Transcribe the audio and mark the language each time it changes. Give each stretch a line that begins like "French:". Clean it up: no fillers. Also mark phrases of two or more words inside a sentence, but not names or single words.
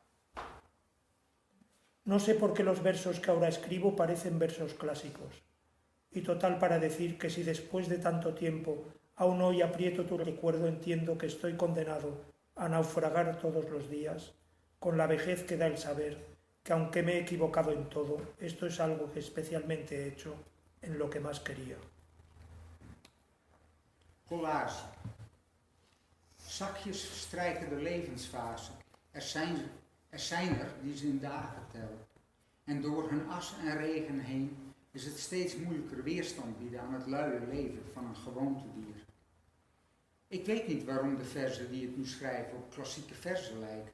Spanish: No sé por qué los versos que ahora escribo parecen versos clásicos, y total para decir que si después de tanto tiempo aún hoy aprieto tu recuerdo entiendo que estoy condenado a naufragar todos los días, con la vejez que da el saber que aunque me he equivocado en todo, esto es algo que especialmente he hecho en lo que más quería. Collage.
Dutch: Zakjes verstrijken de levensfase. Er zijn er die ze in dagen tellen. En door hun as en regen heen is het steeds moeilijker weerstand bieden aan het luie leven van een gewoontedier. Ik weet niet waarom de verzen die ik nu schrijf op klassieke verzen lijken.